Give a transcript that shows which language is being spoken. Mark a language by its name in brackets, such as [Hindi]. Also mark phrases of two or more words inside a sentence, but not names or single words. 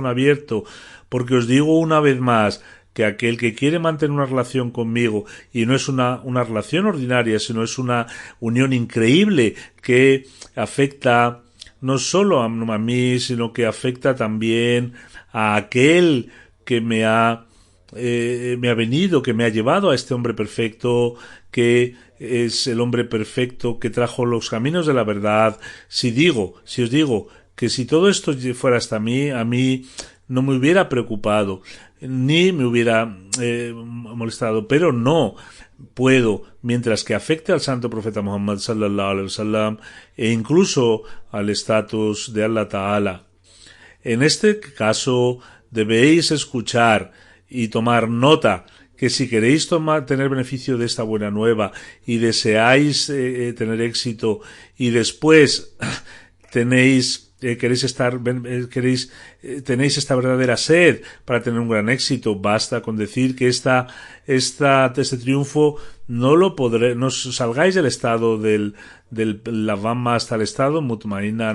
[Spanish] abierto, porque os digo una vez más que aquel que quiere mantener una relación conmigo, y no es una relación ordinaria, sino es una unión increíble que afecta no solo a mí, sino que afecta también a aquel que me ha venido, que me ha llevado a este hombre perfecto, que es el hombre perfecto que trajo los caminos de la verdad. Si os digo que si todo esto fuera hasta mí, a mí no me hubiera preocupado, ni me hubiera molestado, pero no puedo, mientras que afecte al santo profeta Muhammad [Arabic] صلى الله عليه وسلم [Spanish] e incluso al estatus de [Arabic] الله تعالى. [Spanish] En este caso debéis escuchar y tomar nota, que si queréis tener beneficio de esta buena nueva y deseáis tener éxito, y después tenéis esta verdadera sed para tener un gran éxito, basta con decir que este triunfo no salgáis del estado del lavama hasta el estado mutmaina.